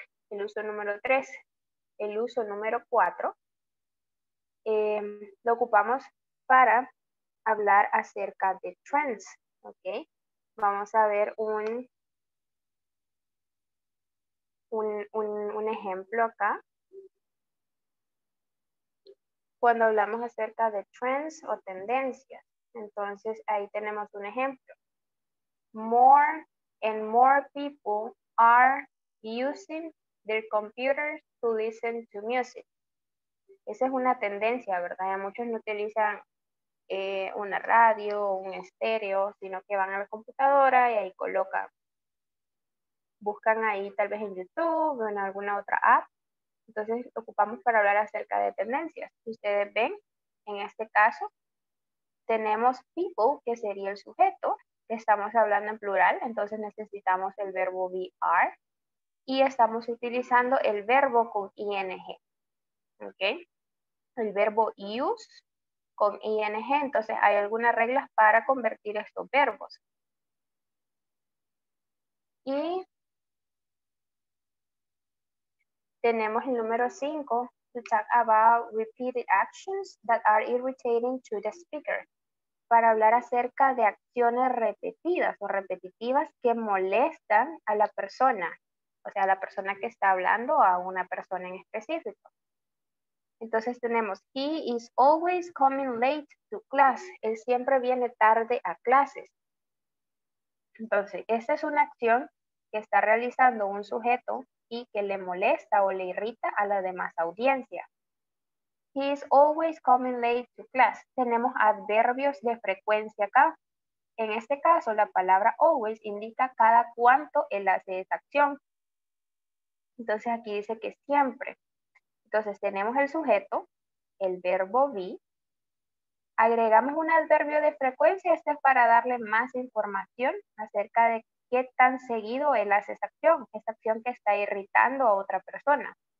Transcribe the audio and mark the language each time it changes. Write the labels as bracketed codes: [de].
[es] El uso número 3. El uso número 4 lo ocupamos para hablar acerca de trends. ¿Ok? Vamos a ver un ejemplo acá. Cuando hablamos acerca de trends o tendencias. Entonces, ahí tenemos un ejemplo. [en] More and more people are using their computers to listen to music. [es] Esa es una tendencia, ¿verdad? Ya muchos no utilizan una radio o un estéreo, sino que van a la computadora y ahí colocan. Buscan ahí tal vez en YouTube o en alguna otra app. Entonces, ocupamos para hablar acerca de tendencias. Si ustedes ven, en este caso, tenemos people, que sería el sujeto. Estamos hablando en plural, entonces necesitamos el verbo be, are. Y estamos utilizando el verbo con ing. ¿Ok? El verbo use con ing. Entonces, hay algunas reglas para convertir estos verbos. Y tenemos el número 5. [en] To talk about repeated actions that are irritating to the speaker. [es] para hablar acerca de acciones repetidas o repetitivas que molestan a la persona, o sea, a la persona que está hablando o a una persona en específico. Entonces tenemos, [en] he is always coming late to class. [es] Él siempre viene tarde a clases. Entonces, esta es una acción que está realizando un sujeto y que le molesta o le irrita a la demás audiencia. [en] He is always coming late to class. [es] Tenemos adverbios de frecuencia acá. En este caso, la palabra always indica cada cuánto él hace esa acción. Entonces aquí dice que siempre. Entonces tenemos el sujeto, el verbo be. Agregamos un adverbio de frecuencia. Este es para darle más información acerca de qué tan seguido él hace esa acción que está irritando a otra persona.